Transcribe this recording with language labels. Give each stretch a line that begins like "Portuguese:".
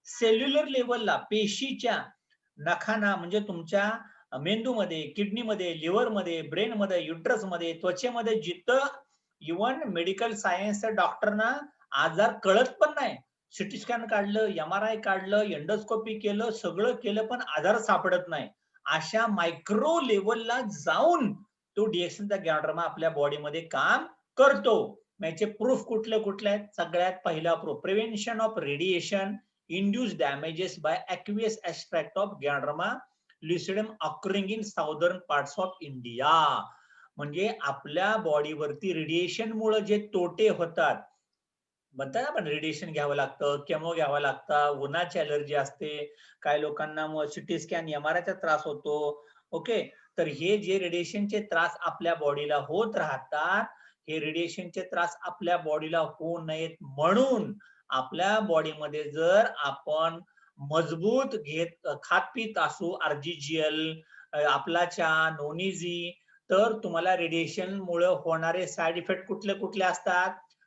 Marathi: Cellular लेवलला, पेशीच्या नखाना, म्हणजे तुमच्या मेंदूमध्ये, किडनीमध्ये, लिव्हरमध्ये, ब्रेनमध्ये, युट्रसमध्ये, त्वचेमध्ये, जिथं इव्हन मेडिकल सायन्सच्या डॉक्टरना आजार कळत पण नाही, सिटी स्कॅन काढलं, एमआरआय काढलं, एंडोस्कोपी केलं, सगळं केलं, पण आजार सापडत नाही. अशा मायक्रो लेवलला जाऊन तो डिएक्शनचा ज्ञानोधर्मा आपल्या बॉडीमध्ये काम करतो. याचे प्रूफ कुठले कुठले आहेत? सगळ्यात पहिला proof,
English: Prevention of radiation induced damages by aqueous extract of Ganoderma lucidum occurring in southern parts of India.
Marathi: म्हणजे आपल्या बॉडीवरती रेडिएशन मुळे जे तोटे होतात, म्हणतात आपण रेडिएशन घ्यावं लागतं, केमो घ्यावा लागतं, उन्हाची अलर्जी असते, काही लोकांना सिटी स्कॅन एमआरआयचा त्रास होतो. ओके, तर हे जे रेडिएशनचे त्रास आपल्या बॉडीला होत राहतात, हे रेडिएशनचे त्रास आपल्या बॉडीला होऊ नयेत म्हणून आपल्या बॉडीमध्ये जर आपण मजबूत खात पीत असू, आर्जिजियल, आपला चहा, नोनीजी, तर तुम्हाला रेडिएशन मुळे होणारे साइड इफेक्ट कुठले कुठले असतात?